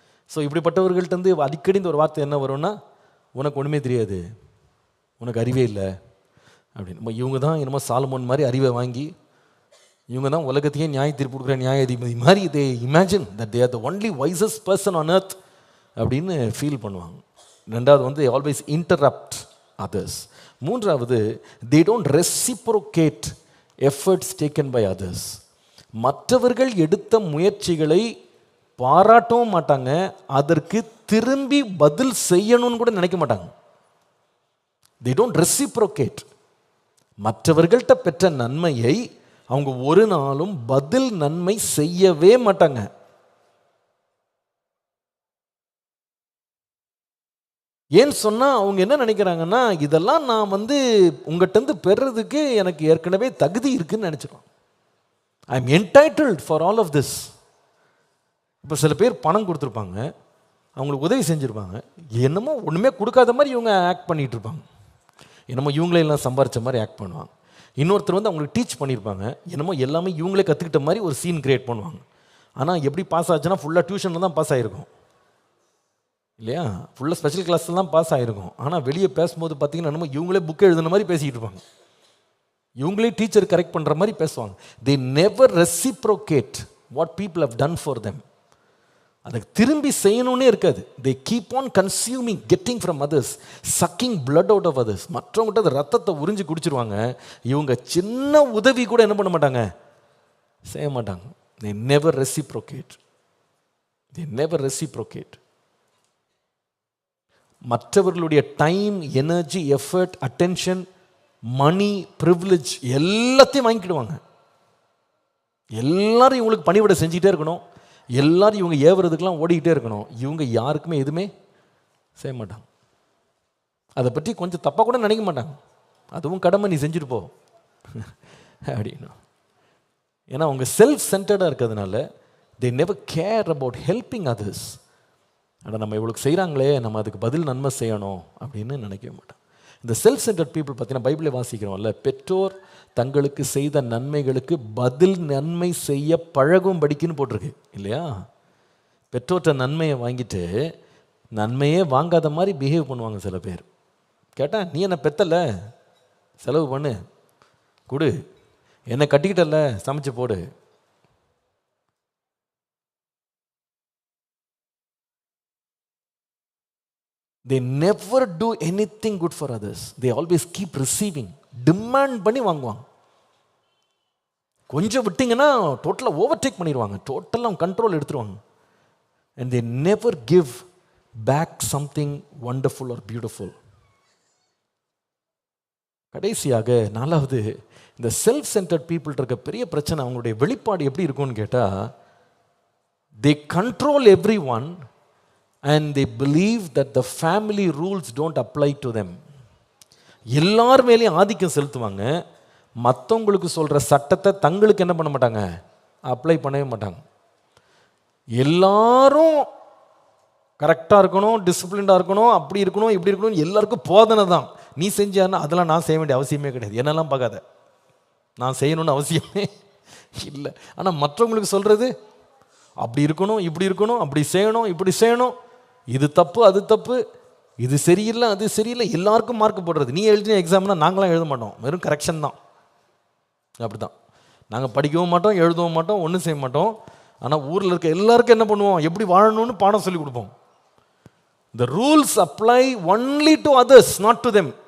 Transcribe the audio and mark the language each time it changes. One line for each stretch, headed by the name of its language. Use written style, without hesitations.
Tamil: So இப்படிப்பட்டவர்கள்ட்டேருந்து அடிக்கடி இந்த ஒரு வார்த்தை என்ன வரும்னா, உனக்கு ஒன்றுமே தெரியாது, உனக்கு அறிவே இல்லை அப்படின்னு. இவங்க தான் என்னமோ சாலமோன் மாதிரி அறிவை வாங்கி இவங்க தான் உலகத்தையே நியாய தீர்ப்பு கொடுக்குற நியாயாதிபதி மாதிரி
English: they imagine that they are the only wisest person on earth
Tamil: அப்படின்னு ஃபீல் பண்ணுவாங்க.
English: ரெண்டாவது they always interrupt others. மூன்றாவது they don't reciprocate efforts taken by others.
Tamil: மற்றவர்கள் எடுத்த முயற்சிகளை பாராட்டவும் மாட்டாங்க, அதற்கு திரும்பி பதில் செய்யணும்னு கூட நினைக்க மாட்டாங்க.
English: they don't reciprocate.
Tamil: மற்றவர்கள்ட்ட பெற்ற நன்மையை அவங்க ஒரு நாளும் பதில் நன்மை செய்யவே மாட்டாங்க. ஏன்னு சொன்னால் அவங்க என்ன நினைக்கிறாங்கன்னா, இதெல்லாம் நான் உங்கள்கிட்ட பெறுறதுக்கு எனக்கு ஏற்கனவே தகுதி இருக்குன்னு நினச்சிருவோம்.
English: I am entitled for all of this.
Tamil: இப்போ சில பேர் பணம் கொடுத்துருப்பாங்க, அவங்களுக்கு உதவி செஞ்சுருப்பாங்க, என்னமோ ஒன்றுமே கொடுக்காத மாதிரி இவங்க ஆக்ட் பண்ணிகிட்டு இருப்பாங்க. என்னமோ இவங்களெல்லாம் சம்பாரித்த மாதிரி ஆக்ட் பண்ணுவாங்க. இன்னொருத்தர் அவங்களுக்கு டீச் பண்ணியிருப்பாங்க, என்னமோ எல்லாமே இவங்களே கற்றுக்கிட்ட மாதிரி ஒரு சீன் கிரியேட் பண்ணுவாங்க. ஆனால் எப்படி பாஸ் ஆச்சுன்னா ஃபுல்லாக டியூஷனில் தான் பாஸ் ஆகிருக்கும் இல்லையா, ஃபுல்லாக ஸ்பெஷல் கிளாஸில் தான் பாஸ் ஆகிருக்கும். ஆனால் வெளியே பேசும்போது பார்த்தீங்கன்னா என்னமோ இவங்களே புக்கு எழுதுன மாதிரி பேசிக்கிட்டு இருப்பாங்க, இவங்களே டீச்சர் கரெக்ட் பண்ணுற மாதிரி பேசுவாங்க.
English: they never reciprocate what people have done for them.
Tamil: அதுக்கு திரும்பி செய்யணும்னே இருக்காது.
English: they keep on consuming, getting from others, sucking blood out of others.
Tamil: மற்றவங்ககிட்ட அந்த ரத்தத்தை உறிஞ்சி குடிச்சிருவாங்க. இவங்க சின்ன உதவி கூட என்ன பண்ண மாட்டாங்க, செய்ய மாட்டாங்க.
English: they never reciprocate. they never reciprocate.
Tamil: மற்றவர்களுடைய டைம், எனர்ஜி, எஃபர்ட், அட்டென்ஷன், மணி, ப்ரிவிலேஜ் எல்லாத்தையும் வாங்கிக்கிடுவாங்க. எல்லாரும் இவங்களுக்கு பணிவிட செஞ்சுக்கிட்டே இருக்கணும், எல்லாரும் இவங்க ஏவுறதுக்கெல்லாம் ஓடிக்கிட்டே இருக்கணும். இவங்க யாருக்குமே எதுவுமே செய்ய மாட்டாங்க. அதை பற்றி கொஞ்சம் தப்பாக கூட நினைக்க மாட்டாங்க. அதுவும் கடமை, நீ செஞ்சுட்டு போ அப்படின்னா. ஏன்னா அவங்க செல்ஃப் சென்டர்டாக இருக்கிறதுனால
English: they never care about helping others.
Tamil: ஆனால் நம்ம இவளுக்கு செய்கிறாங்களே, நம்ம அதுக்கு பதில் நன்மை செய்யணும் அப்படின்னு நினைக்கவே மாட்டோம். இந்த செல்ஃப் சென்டர்ட் பீப்புள் பார்த்தீங்கன்னா பைபிளை வாசிக்கிறோம்ல, பெற்றோர் தங்களுக்கு செய்த நன்மைகளுக்கு பதில் நன்மை செய்ய பழகும் படிக்குன்னு போட்டிருக்கு இல்லையா. பெற்றோர்கிட்ட நன்மையை வாங்கிட்டு நன்மையே வாங்காத மாதிரி பிஹேவ் பண்ணுவாங்க சில பேர். கேட்டால் நீ என்ன பெத்தல, செலவு பண்ணு, கொடு, என்னை கட்டிக்கிட்டல, சமைச்சு போடு.
English: They never do anything good for others. They always keep receiving.
Tamil: Demand பண்ணி வாங்குவாங்க. கொஞ்சம் விட்டிங்கன்னா டோட்டலாக ஓவர்டேக் பண்ணிடுவாங்க, டோட்டலாக கண்ட்ரோல் எடுத்துருவாங்க.
English: and they never give back something wonderful or beautiful.
Tamil: கடைசியாக நாலாவது, இந்த செல்ஃப் சென்டர்ட் பீப்புள் இருக்க பெரிய பிரச்சனை, அவங்களுடைய வெளிப்பாடு எப்படி இருக்கும்னு கேட்டால்,
English: they control everyone and they believe that the family rules don't apply to them.
Tamil: எல்லார் மேலேயும் ஆதிக்கம் செலுத்துவாங்க, மற்றவங்களுக்கு சொல்கிற சட்டத்தை தங்களுக்கு என்ன பண்ண மாட்டாங்க, அப்ளை பண்ணவே மாட்டாங்க. எல்லாரும் கரெக்டாக இருக்கணும், டிசிப்ளின்டாக இருக்கணும், அப்படி இருக்கணும், இப்படி இருக்கணும், எல்லாருக்கும் போதனை தான். நீ செஞ்சான்னா அதெல்லாம் நான் செய்ய வேண்டிய அவசியமே கிடையாது, என்னெல்லாம் பார்க்காத, நான் செய்யணும்னு அவசியமே இல்லை. ஆனால் மற்றவங்களுக்கு சொல்கிறது அப்படி இருக்கணும், இப்படி இருக்கணும், அப்படி செய்யணும், இப்படி செய்யணும், இது தப்பு, அது தப்பு, இது சரியில்லை, அது சரியில்லை, எல்லாருக்கும் மார்க் போடுறது. நீ எழுதின எக்ஸாம்னா நாங்களாம் எழுத மாட்டோம், வெறும் கரெக்ஷன் தான். அப்படி தான் நாங்கள் படிக்கவும் மாட்டோம், எழுதவும் மாட்டோம், ஒன்றும் செய்ய மாட்டோம். ஆனால் ஊரில் இருக்க எல்லாருக்கும் என்ன பண்ணுவோம், எப்படி வாழணும்னு பாடம் சொல்லி கொடுப்போம்.
English: The rules apply only to others, not to them.